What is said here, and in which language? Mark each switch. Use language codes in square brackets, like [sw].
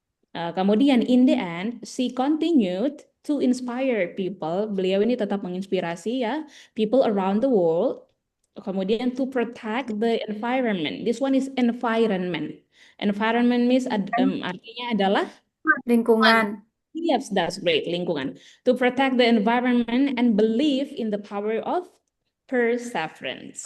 [en] Kemudian in the end, she continued to inspire people. [id] Beliau ini tetap menginspirasi ya [en] people around the world. Kemudian to protect the environment. This one is environment. Environment means [id] artinya adalah Lingkungan. [en] yes, that's great, lingkungan. To protect the environment and believe in the power of perseverance.